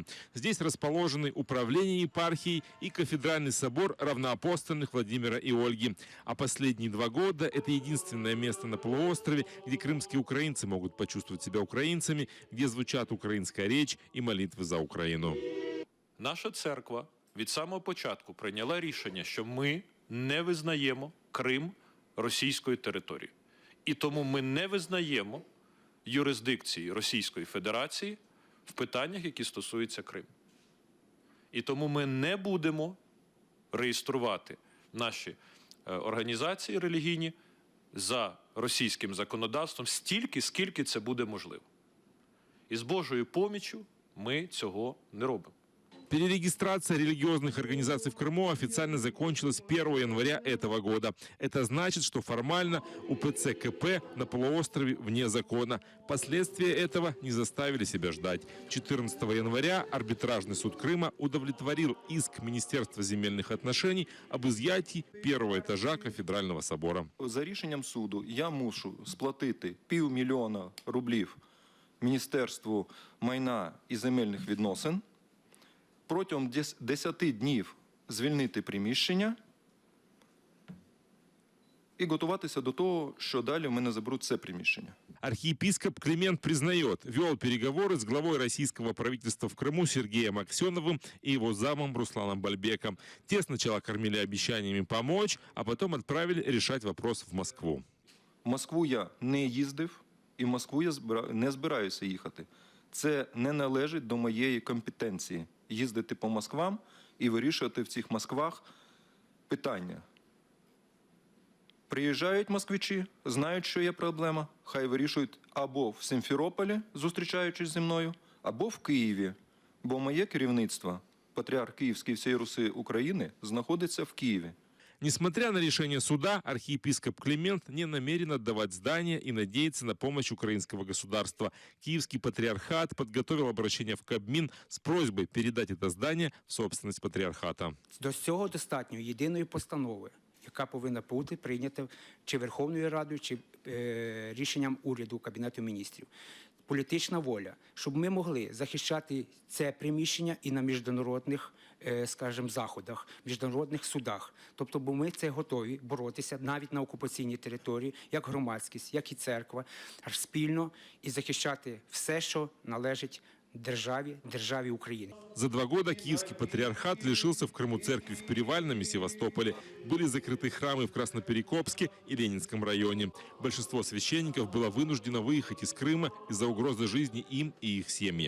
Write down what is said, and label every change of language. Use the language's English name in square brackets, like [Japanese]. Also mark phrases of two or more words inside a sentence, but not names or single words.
[Russian] Здесь расположены управление епархией и кафедральный собор равноапостольных Владимира и Ольги. А последние 2 года это единственное место на полуострове, где крымские украинцы могут почувствовать себя украинцами, где звучат украинская речь и молитвы за Украину. [Ukrainian] Наша церква від самого початку прийняла рішення, що ми не визнаємо Крим російською територією. І тому ми не визнаємо юрисдикції Російської Федерації в питаннях, які стосуються Криму. І тому ми не будемо реєструвати наші організації релігійні за російським законодавством стільки, скільки це буде можливо. І з Божою поміччю ми цього не робимо. [Russian] Перерегистрация религиозных организаций в Крыму официально закончилась 1 января этого года. Это значит, что формально УПЦ КП на полуострове вне закона. Последствия этого не заставили себя ждать. 14 января арбитражный суд Крыма удовлетворил иск Министерства земельных отношений об изъятии первого этажа кафедрального собора. [Ukrainian] За рішенням суду я мушу сплатити $500 000 рублів Міністерству майна і земельних відносин, протягом 10 днів звільнити приміщення і готуватися до того, що далі в мене заберуть це приміщення. [Russian] Архиепископ Климент признает, вел переговоры с главой российского правительства в Крыму Сергеем Аксеновым и его замом Русланом Бальбеком. Те сначала кормили обещаниями помочь, а потом отправили решать вопрос в Москву. [Ukrainian] В Москву я не їздив і в Москву я не збираюся їхати. Це не належить до моєї компетенції. Їздити по Москвам і вирішувати в цих Москвах питання. Приїжджають москвичі, знають, що є проблема, хай вирішують або в Симферополі, зустрічаючись зі мною, або в Києві. Бо моє керівництво, патріарх Київський всієї Руси України, знаходиться в Києві. [Russian] Несмотря на решение суда, архиепископ Климент не намерен отдавать здание и надеется на помощь украинского государства. Киевский патриархат подготовил обращение в Кабмин с просьбой передать это здание в собственность патриархата. [Ukrainian] До цього достатньо єдиної постанови, яка повинна бути прийнята чи Верховною Радою, чи рішенням уряду, Кабінету міністрів. Політична воля, щоб ми могли захищати це приміщення і на міжнародних, скажімо, заходах, міжнародних судах. Тобто, бо ми це готові боротися навіть на окупаційній території, як громадськість, як і церква, аж спільно і захищати все, що належить [Russian] державе Украины. За 2 года Киевский патриархат лишился в Крыму церкви в Перевальном и Севастополе. Были закрыты храмы в Красноперекопске и Ленинском районе. Большинство священников было вынуждено выехать из Крыма из-за угрозы жизни им и их семьям.